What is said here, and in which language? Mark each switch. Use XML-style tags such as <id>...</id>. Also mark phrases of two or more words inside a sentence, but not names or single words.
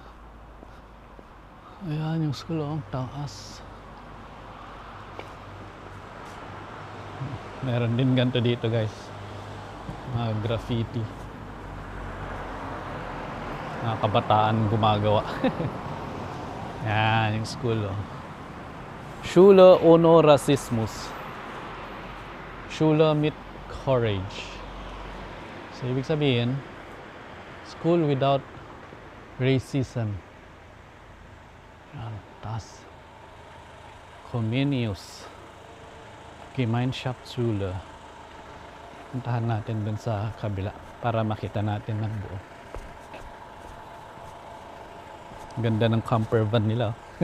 <tl>Ayan yung school. Oh. Taas. Meron din ganito dito guys. Mga graffiti. Mga kabataan gumagawa. Yan yung school.</tl> <de>Oh. Schule ohne Rassismus. Schule mit Courage.</de> <tl>So ibig sabihin,</tl> <en>school without racism.</en> <tl>Yan, taas. Comenius.</tl> <de>Gemeinschaftsschule.</de> <tl>Puntahan natin dun sa kabila para makita natin ng buo. Ganda ng camper van nila.</tl>